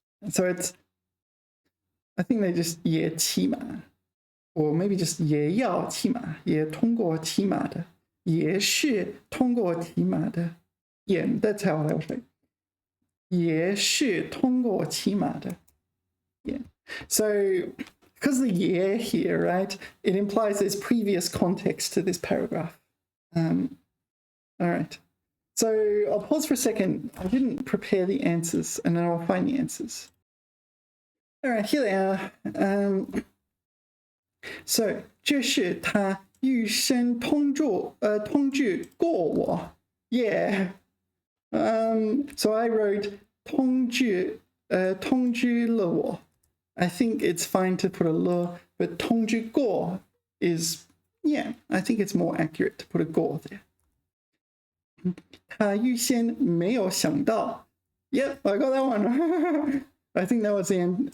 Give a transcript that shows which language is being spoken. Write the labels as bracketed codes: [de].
[en] so it's I think they just 也骑马 or maybe just [zh] 也要骑马也通过骑马的也是通过骑马的 [en] yeah that's how I would say 也是通过骑马的 yeah so because the yeah here, right, it implies there's previous context to this paragraph. All right. So I'll pause for a second. I didn't prepare the answers, and then I'll find the answers. All right, here they are. [zh] So 这是他预先通知过我 Yeah. [en] So I wrote 通知了我 I think it's fine to put a le, but 通知过 is, yeah, I think it's more accurate to put a 过 there. [zh] 他预先没有想到 [en] Yep, I got that one. I think that was the end.